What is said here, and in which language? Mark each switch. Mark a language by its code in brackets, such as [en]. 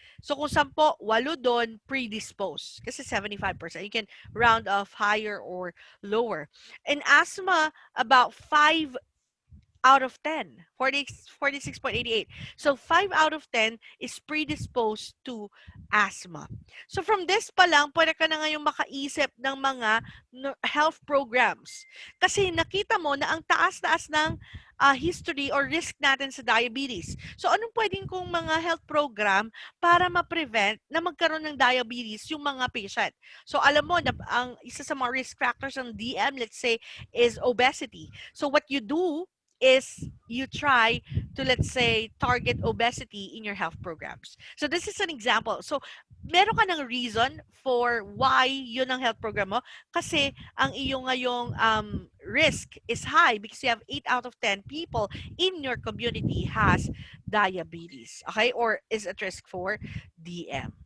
[tl] So kung 10, 8 doon predisposed. Kasi 75%. [en] You can round off higher or lower. In asthma, about 5 out of 10, 46.88. So 5 out of 10 is predisposed to asthma. So from this [tl] pa lang, pwede ka na ngayong makaisip ng mga health programs. Kasi nakita mo na ang taas-taas ng [en] history or risk [tl] natin sa diabetes. So anong pwedeng kong mga health program para ma-prevent na magkaroon ng diabetes yung mga patient? So alam mo na ang isa sa mga risk factors ng DM, [en] let's say, [tl] is obesity. So what you do [en] is you try to, let's say, target obesity in your health programs. So this is an example. [tl] So meron ka ng [en] reason for why [tl] yun ang [en] health program [tl] mo kasi ang iyong ngayong [en] risk is high because you have 8 out of 10 people in your community has diabetes, okay, or is at risk for DM.